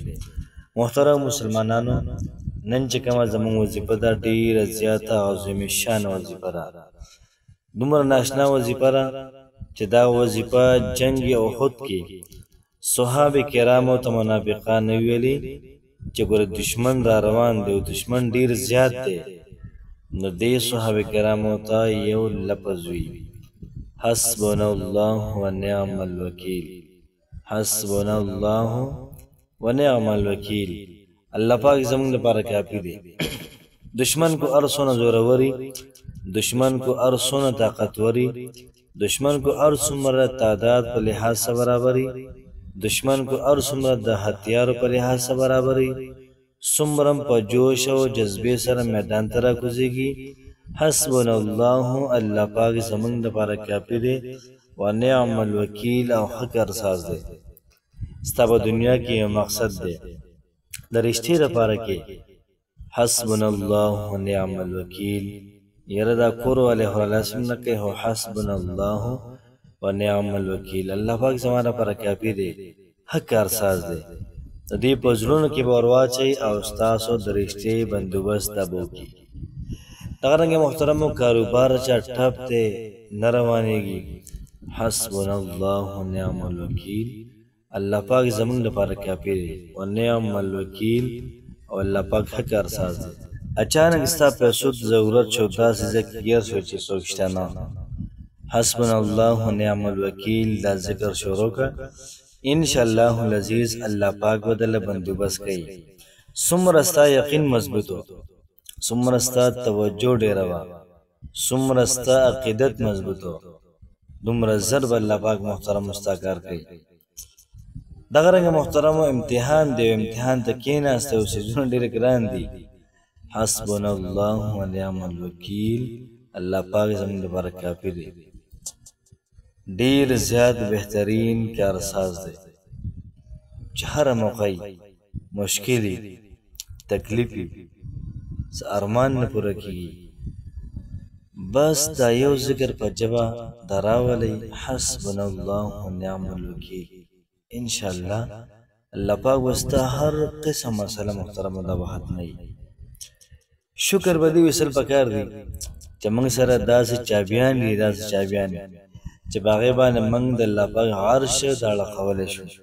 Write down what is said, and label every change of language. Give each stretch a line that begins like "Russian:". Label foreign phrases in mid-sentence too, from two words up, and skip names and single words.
Pashto: محترم مسلمانانو، نن چې کومه زموږ وظیفه ده ډېره زیاته عظیم شان وظیفه ده، دومره ناشنا وظیفه ده چې دا وظیفه جنگ احد کې صحابه کرامو ته منافقان ویلي چې ګوره دشمن را روان دی او دشمن ډېر زیات دی، نو دې صحابه کرامو ته یو لفظ وي،
Arabic: حسبنا الله ونعم الوکیل. حسبنا الله ونعم الوکیل.
Pashto: الله پاک زمونږ لپاره کافي دی. دشمن کو هر څونه زوروري، دشمن کو هر څونه طاقتوري، دشمن کو هر څومره تعداد په لحاظ سره برابري، دشمن کو هر څومره د هتیارو په لحاظ سره برابري، څومره په جوش او جذبې سره میدان ته راکوزېږي،
Arabic: حسبنا الله
Pashto: الله پاک زمونږ لپاره کافي دی.
Arabic: ونعم الوکیل
Pashto: او ښه کارساز دی. ستا په دنیا کې یو مقصد دی، د رښتې لپاره کې
Arabic: حسبنا الله ونعم الوکیل.
Pashto: یاره دا کور والی خو لازم نه کوي، خو
Arabic: حسبنا الله ونعم الوکیل.
Pashto: الله پاک زما لپاره کافي دی، ښه کارساز دی. د دې په زړونو کې به ور واچئ او ستاسو د رښتې بندوبست ته به وکړي. دغه رنګې محترمو کاروبار چا ټپ دی نه روانېږي،
Arabic: حسبنا الله ونعم الوکیل.
Pashto: الله پاک زمونږ لپاره کافي دی.
Arabic: ونعم الوکیل
Pashto: او الله پاک ښه کارساز دی. اچانک ستا پیسو ته ضرورت شو، داسې ځای کې ګیر شو چې څوک شته نه،
Arabic: حسبنا الله ونعم الوکیل
Pashto: دا ذکر شروع کړه،
Arabic: انشاءالله العزیز
Pashto: الله پاک به درله بندوبست کوي. څومره ستا یقین مضبوط و، څومره ستا توجه ډېره وه، څومره ستا عقیدت مضبوط و، دومره زر به الله پاک محترم ستا کار کوي. دغه رنګه محترمو امتحان دی، امتحان ته کېناسته او څیزونه ډېر ګران دي،
Arabic: حسبنا الله ونعم الوکیل.
Pashto: الله پاک زموږ لپاره کافي دی، ډېر زیات بهترین کارساز دی چې هره موقع مشکل وي، تکلیف وي، څه ارمان نه پوره کېږي، بس دا یو ذکر په ژبه د راولئ،
Arabic: حسبنا الله ونعم الوکیل.
Pashto: انشاءالله الله پاک به ستا هر قسم مسله محترمه دا به ختموي. شکر به دې ویستل پکار دي چې موږ سره داسې چابیان دي، داسې چابیان چې په هغې باندې موږ د الله پاک عرش د اړخولی شو.